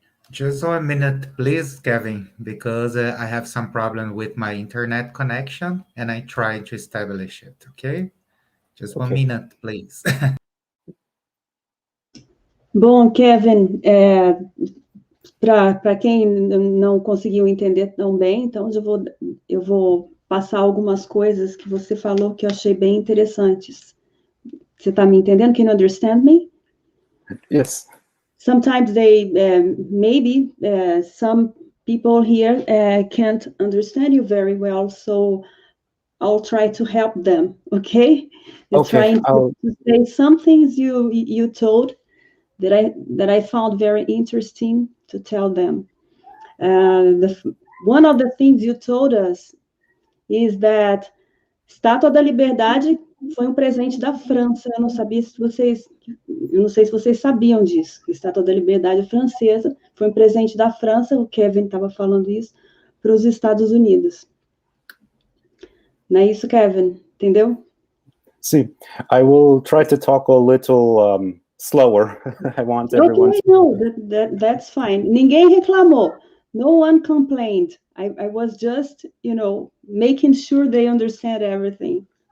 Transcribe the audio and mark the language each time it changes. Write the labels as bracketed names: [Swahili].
[English] Just 1 minute, please, Kevin, because I have some problem with my internet connection and I try to establish it, okay? Just 1 minute, please. [Portuguese] Bom, Kevin, para quem não conseguiu entender tão bem, então eu vou passar algumas coisas que você falou que eu achei bem interessantes. Você está me entendendo? [English] Can you understand me? Yes. Sometimes maybe some people here can't understand you very well, so I'll try to help them, okay? They're trying to say some things you told that I found very interesting to tell them. One of the things you told us is that [Portuguese] Estátua da Liberdade foi presente da França. Eu não sei se vocês sabiam disso. A Estátua da Liberdade francesa foi presente da França, o Kevin estava falando isso, para os Estados Unidos. Não é isso, Kevin? Entendeu? Sim. [English] I will try to talk a little slower. I want everyone to... No, that's fine. [Portuguese] Ninguém reclamou. [English] No one complained. I was just, making sure they understand everything.